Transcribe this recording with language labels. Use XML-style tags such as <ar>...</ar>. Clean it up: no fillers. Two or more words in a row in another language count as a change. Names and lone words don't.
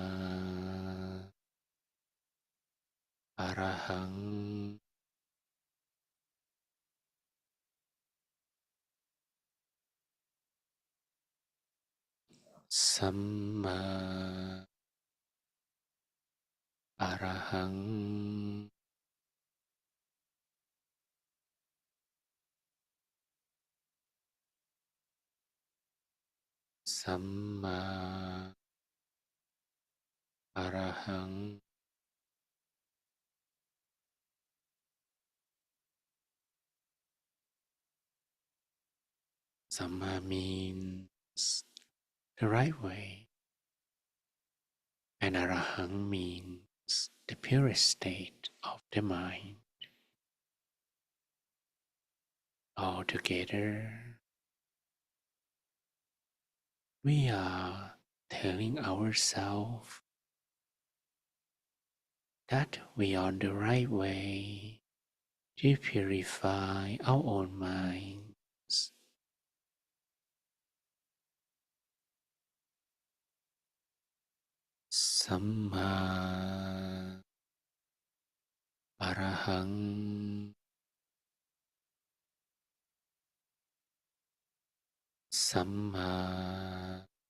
<pi>Arahang Samma Arahang Samma Arahang Samma</pi> <en>means the right way, and Arahang means the purest state of the mind. All together, we are telling ourselves that we are on the right way to purify our own minds.</en> <pi>Samma Arahang Samma</pi>